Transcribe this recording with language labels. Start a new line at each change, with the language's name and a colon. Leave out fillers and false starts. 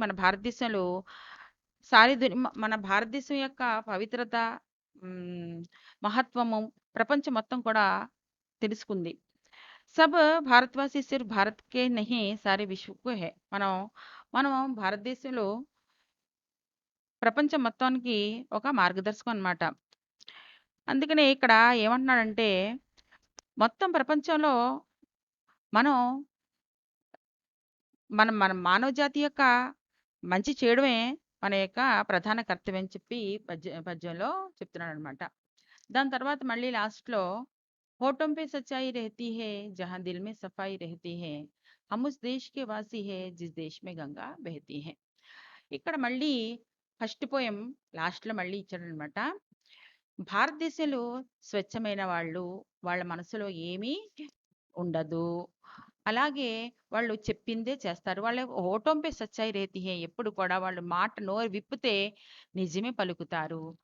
Telugu: మన భారతదేశంలో మన భారతదేశం యొక్క పవిత్రత, హ్మ్, మహత్వము ప్రపంచం మొత్తం కూడా తెలుసుకుంది.
Hindi: सब भारतवासी सिर्फ भारत के नहीं सारे विश्व को है.
Telugu: మనం భారతదేశంలో ప్రపంచం మొత్తానికి ఒక మార్గదర్శకం అన్నమాట. అందుకనే ఇక్కడ ఏమంటున్నాడంటే మొత్తం ప్రపంచంలో మనం మన మానవ జాతి యొక్క మంచి చేయడమే మన యొక్క ప్రధాన కర్తవ్యం అని చెప్పి పద్యంలో చెప్తున్నాడనమాట. దాని తర్వాత మళ్ళీ లాస్ట్‌లో
Hindi: होठों पे सच्चाई रहती है जहाँ दिल में सफाई रहती है हम उस देश के वासी है जिस देश में गंगा बहती है.
Telugu: ఇక్కడ మళ్ళీ ఫస్ట్ పోయం లాస్ట్‌లో మళ్ళీ ఇచ్చాడనమాట. భారతదేశంలో స్వచ్ఛమైన వాళ్ళు, వాళ్ళ మనసులో ఏమీ ఉండదు. అలాగే వాళ్ళు చెప్పిందే చేస్తారు. వాళ్ళ
Hindi: హోఠోం పే సచ్చాయి రేతీ హై.
Telugu: ఎప్పుడు కూడా వాళ్ళు మాట నోరు విప్పితే నిజమే పలుకుతారు.